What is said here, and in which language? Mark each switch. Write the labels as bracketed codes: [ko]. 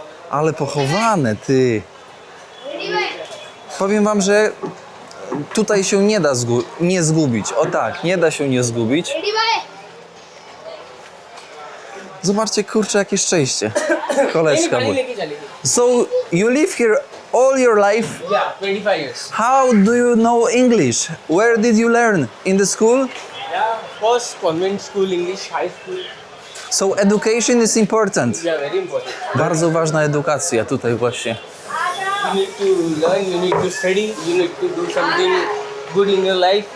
[pl] Ale pochowane, ty. Powiem wam, że tutaj się nie da nie zgubić. O tak, nie da się nie zgubić. Zobaczcie, kurczę, jakie szczęście. Koleżka mój. [en] So, you live here all your life? Yeah, 25 years. How do you know English? Where did you learn? In the school? Yeah, first convent school English, high school. So, education is important. Yeah, very important. [pl] Bardzo ważna edukacja tutaj właśnie. [en] You need to learn, you need to study, you need to do something good in your life.